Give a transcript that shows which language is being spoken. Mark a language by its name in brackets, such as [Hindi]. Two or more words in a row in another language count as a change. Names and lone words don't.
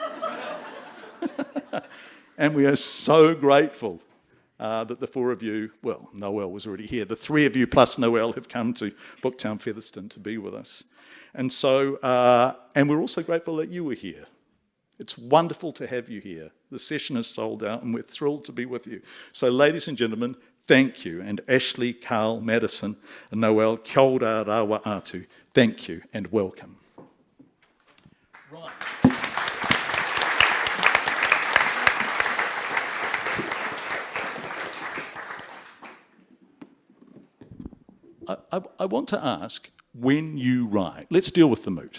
[English] And we are so grateful that the four of you, well, Noelle was already here, the three of you plus Noelle have come to Booktown Featherston to be with us. And so, and we're also grateful that you were here. It's wonderful to have you here. The session is sold out and we're thrilled to be with you. So ladies and gentlemen, thank you. And Ashleigh, Carl, Madison, and Noelle, [Māori] kia ora rawa atu. [English] Thank you and welcome. Right. I want to ask, when you write, let's deal with the moot.